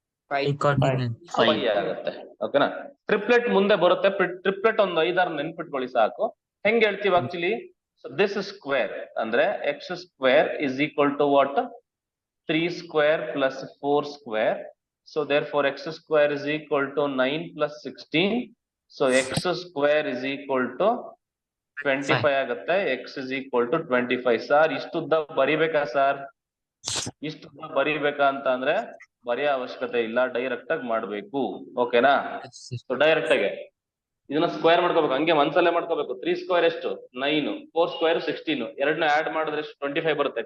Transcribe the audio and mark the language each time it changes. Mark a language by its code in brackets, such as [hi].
[kn] 5 ಆಗುತ್ತೆ. ಓಕೆನಾ? ಟ್ರಿಪ್ಲೆಟ್ ಮುಂದೆ ಬರುತ್ತೆ. ಟ್ರಿಪ್ಲೆಟ್ ಒಂದು 5-6 ನೆನ್ಪಿಟ್ಕೊಳ್ಳಿ ಸಾಕು. ಹೆಂಗ್ ಹೇಳ್ತೀವಿ [en] Actually, this square ಅಂದ್ರೆ x square is equal to what, 3 square plus 4 square. So therefore x square is equal to 9 plus 16. So x square is equal to 25 ಆಗುತ್ತೆ. x is equal to 25. [kn] Sir ಇಷ್ಟುದ್ದ ಬರಿಬೇಕಾ sir? ಇಷ್ಟುದ್ದ ಬರಿಬೇಕಾ ಅಂತ ಅಂದ್ರೆ ಬರೆಯೋ ಅವಶ್ಯಕತೆ ಇಲ್ಲ, direct ಆಗಿ ಮಾಡ್ಬೇಕು. ಓಕೆನಾ? ಸೊ ಡೈರೆಕ್ಟ್ ಆಗಿ ಇದನ್ನ ಸ್ಕ್ವೇರ್ ಮಾಡ್ಕೋಬೇಕು, ಹಂಗೆ ಮನ್ಸಲ್ಲೇ ಮಾಡ್ಕೋಬೇಕು. 3 ಸ್ಕ್ವೇರ್ ಎಷ್ಟು 9, 4 ಸ್ಕ್ವೇರ್ 16, ಎರಡನ್ನ ಆಡ್ ಮಾಡಿದ್ರೆ 25 ಬರುತ್ತೆ.